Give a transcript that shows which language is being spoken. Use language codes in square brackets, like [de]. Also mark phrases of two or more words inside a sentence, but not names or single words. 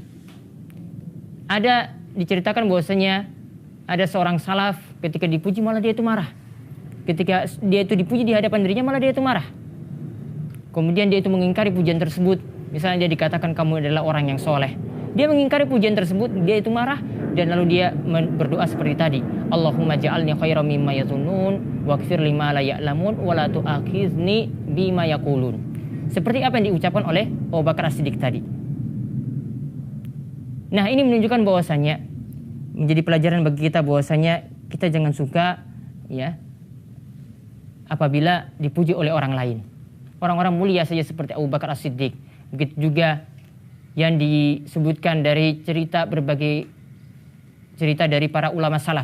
[id] Ada diceritakan bahwasanya ada seorang salaf ketika dipuji malah dia itu marah. Ketika dia itu dipuji di hadapan dirinya malah dia itu marah. Kemudian dia itu mengingkari pujian tersebut. Misalnya dia dikatakan kamu adalah orang yang soleh, dia mengingkari pujian tersebut, dia itu marah. Dan lalu dia berdoa seperti tadi, [ar] اللهم اجعلني خيرا مما يظنون واغفر لما لا يعلمون ولا تؤاخذني بما يقولون. [id] Seperti apa yang diucapkan oleh Abu Bakar As-Siddiq tadi. Nah, ini menunjukkan bahwasanya, menjadi pelajaran bagi kita bahwasanya kita jangan suka, ya, apabila dipuji oleh orang lain. Orang-orang mulia saja seperti Abu Bakar As-Siddiq. Begitu juga yang disebutkan dari berbagai cerita dari para ulama salaf.